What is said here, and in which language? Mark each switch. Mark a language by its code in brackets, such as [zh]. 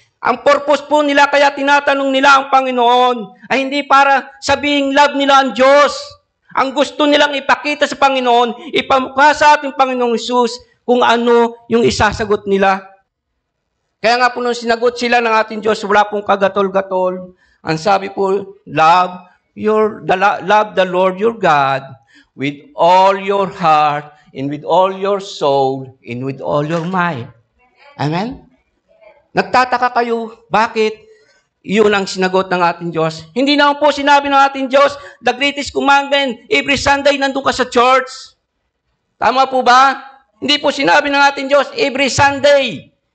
[tl] Ang purpose po nila, kaya tinatanong nila ang Panginoon, ay hindi para sabihing love nila ang Diyos. Ang gusto nilang ipakita sa Panginoon, ipamukha sa ating Panginoong Hesus kung ano yung isasagot nila. Kaya nga po nung sinagot sila ng ating Diyos, wala pong kagatol-gatol. Ang sabi po, [en] love the Lord your God with all your heart, and with all your soul, and with all your mind. [tl] Amen? Nagtataka kayo, bakit yun ang sinagot ng ating Diyos? Hindi naman po sinabi ng ating Diyos, [en] the greatest commandment, [tl] every Sunday nandun ka sa church. Tama po ba? Hindi po sinabi ng ating Diyos, every Sunday.